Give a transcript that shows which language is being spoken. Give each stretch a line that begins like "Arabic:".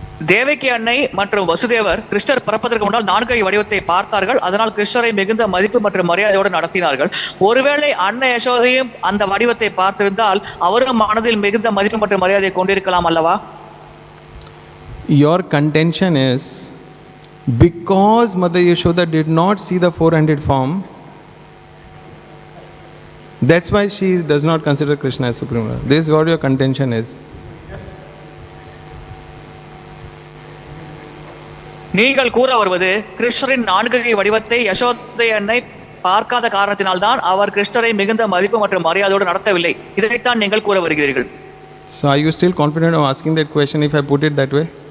Tamil: தேவகி அன்னை மற்றும் வசுதேவர் கிருஷ்ணர் பிறப்பதற்கு முன்னால் 4 கை வடிவத்தை பார்த்தார்கள். அதனால் கிருஷ்ணரை மிகுந்த மதிப்பு மற்றும் மரியாதையோடு நடத்தினார்கள். ஒருவேளை அன்னை யசோதையும் அந்த வடிவத்தை பார்த்திருந்தால் அவரும் மனதில் மிகுந்த மதிப்பு மற்றும் மரியாதையை கொண்டிருக்கலாம் அல்லவா?
English: Your contention is because Mother Yashoda did not see the 400 form, that's why she does not consider Kṛṣṇa as Supreme Lord. This is what your contention is.
Tamil: நீங்கள் கூற வருவது கிருஷ்ணரின் 4 கை வடிவத்தை யசோதை அன்னை பார்க்காத காரணத்தினால்தான் அவர் கிருஷ்ணரை மிகுந்த மதிப்பு மற்றும் மரியாதையோடு நடத்தவில்லை. இதைத்தான் நீங்கள் கூற வருகிறீர்கள்.
English: So are you still confident of asking that question if I put it that way?